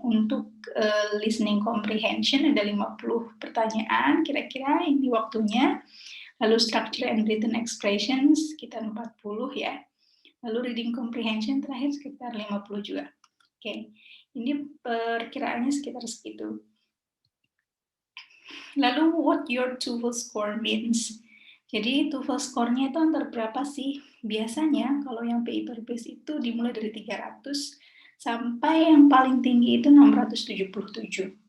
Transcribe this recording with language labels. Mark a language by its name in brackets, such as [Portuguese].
[Indonesian] Untuk listening comprehension ada 50 pertanyaan, kira-kira ini waktunya. Lalu structure and written expressions sekitar 40 ya. Lalu reading comprehension terakhir sekitar 50 juga. Oke, ini perkiraannya sekitar segitu. [English] Lalu what your TOEFL score means. [Indonesian] Jadi TOEFL score-nya itu antara berapa sih? Biasanya kalau yang paper based itu dimulai dari 300 sampai yang paling tinggi itu 677.